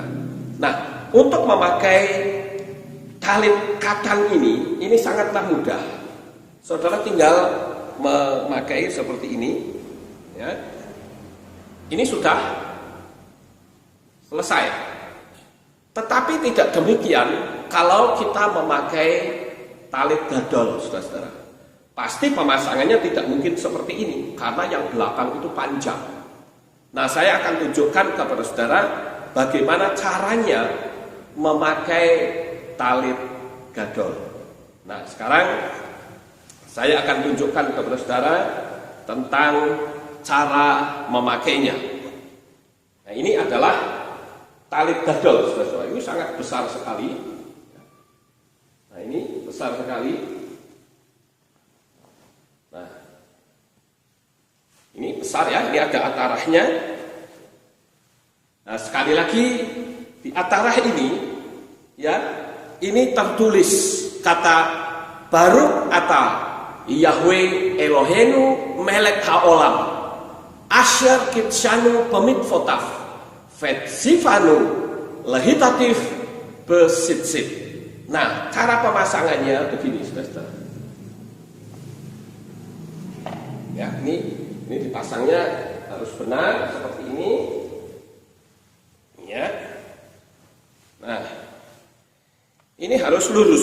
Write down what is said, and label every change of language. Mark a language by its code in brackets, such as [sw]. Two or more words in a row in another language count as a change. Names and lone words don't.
[id] Nah, untuk memakai talit katan ini sangatlah mudah. Saudara tinggal memakai seperti ini, ya. Ini sudah selesai. Tetapi tidak demikian kalau kita memakai talit gadol, saudara. Pasti pemasangannya tidak mungkin seperti ini, karena yang belakang itu panjang. Nah, saya akan tunjukkan kepada saudara bagaimana caranya memakai talit gadol. Nah, sekarang saya akan tunjukkan kepada saudara tentang cara memakainya. Nah, ini adalah talit gadol, saudara. Ini sangat besar sekali. Nah, ini besar sekali. Nah, ini besar ya. Ini ada atarahnya. Nah, sekali lagi di atarah ini, ya, ini tertulis kata [he] ברוך אתה יהוה אלוהינו מלך העולם אשר קדשנו במצוותיו וציוונו להתעטף בציצית. [id] Nah, cara pemasangannya begini, saudara. Ya, ini dipasangnya harus benar seperti ini. Ya. Nah, ini harus lurus.